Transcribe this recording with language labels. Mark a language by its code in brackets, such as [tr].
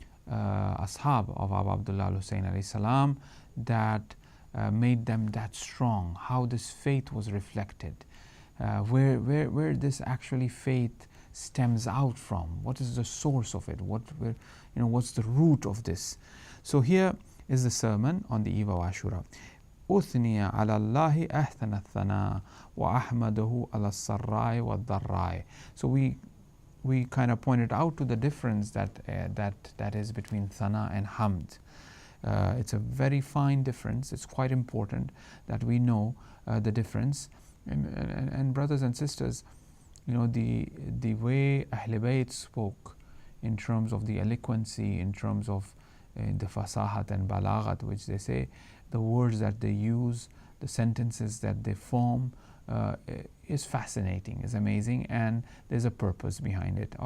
[en] ashab of Abu Abdullah al-Hussein alayhi salam that made them that strong, how this faith was reflected, where this actually faith stems out from, what is the source of it, what's the root of this. So here is the sermon on the eve of Ashura. [ar] أثني على الله أحسن الثناء وأحمده على السراء والضراء. [en] So we kind of pointed out to the difference that is between thana and hamd. It's a very fine difference. It's quite important that we know the difference. And brothers and sisters, the way Ahl Bayt spoke in terms of the eloquency, in terms of the fasahat and balaghat, which they say, the words that they use, the sentences that they form, is fascinating, is amazing, and there's a purpose behind it.